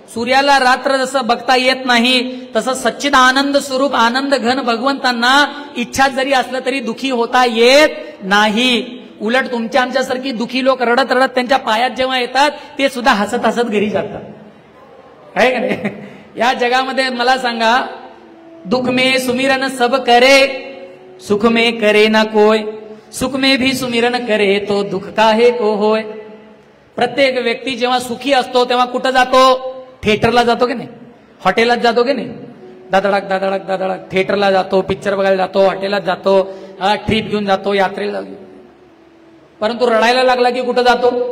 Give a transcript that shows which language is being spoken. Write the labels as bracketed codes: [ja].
[mr] सूर्याला रात्र जसं बघता येत नाही तसं सच्चिद आनंद स्वरूप आनंद घन भगवंतांना इच्छा जरी असलं तरी दुखी होता येत नाही. उलट तुमच्या आमच्यासारखी दुखी लोक रडत रडत त्यांच्या पायात जेव्हा येतात ते सुद्धा हसत हसत घरी जातात, आहे का नाही. [hi] या जगामध्ये मला सांगा, दुख में सुमिरन सब करे, सुख में करे ना कोय, सुख में भी सुमिरन करे तो दुख काहे को होय. [mr] प्रत्येक व्यक्ती जेव्हा सुखी असतो तेव्हा कुठं जातो? थिएटरला जातो की नाही, हॉटेलात जातो की नाही. दादडक दादडक दादडक थिएटरला जातो, पिक्चर बघायला जातो, हॉटेलात जातो, ट्रिप घेऊन जातो, यात्रेला जातो. परंतु रडायला लागला की कुठं जातो?